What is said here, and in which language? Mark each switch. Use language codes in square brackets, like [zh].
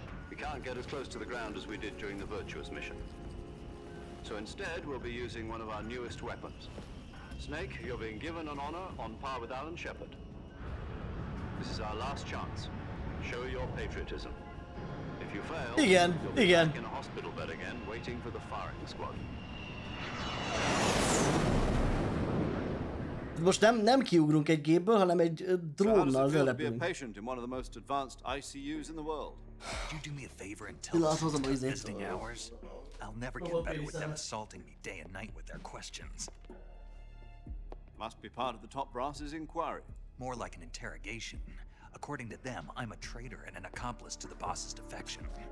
[en] We can't get as close to the ground as we did during the Virtuous mission. So instead, we'll be using one of our newest weapons. Snake, you're being given an honor on par with Alan Shepard. This is our last chance. Show your patriotism. If you fail, you'll be back in a hospital bed again, waiting for the firing squad. [hu] Most nem kiugrunk egy gépből, hanem egy drónnal repülünk. [en] Patient in one of the most advanced ICUs in the world. Could you do me a favor and tell us about visiting hours? I'll never get better with them assaulting me day and night with their questions. Must be part of the top brass's inquiry. More like an interrogation. According to them, I'm a traitor and an accomplice to the boss's defection.